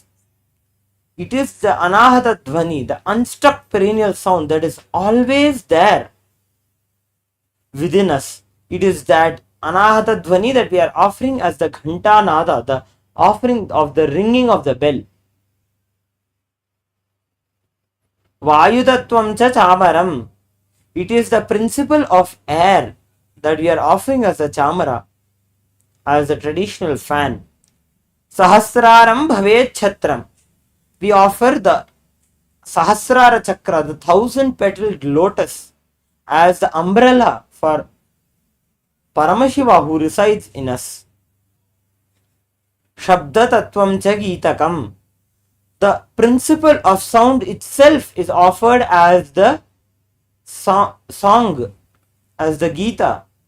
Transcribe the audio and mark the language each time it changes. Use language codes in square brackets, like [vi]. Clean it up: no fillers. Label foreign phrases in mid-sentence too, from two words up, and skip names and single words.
[en] It is the [sa] Anahata Dhvani, [en] the unstruck perennial sound that is always there within us. It is that [sa] Anahata Dhvani [en] that we are offering as the [sa] Ghanta Nada, [en] the offering of the ringing of the bell. [sa] Vayudatvam cha chamaram. [en] It is the principle of air that we are offering as a chamara, as the traditional fan. [sa] Sahasraram bhavet chatram. [en] We offer the [sa] Sahasrara Chakra, [en] the 1,000-petaled lotus, as the umbrella for Paramashiva who resides in us. [sa] Shabda Tattvam cha Geetakam. [en] The principle of sound itself is offered as the song, as the Gita.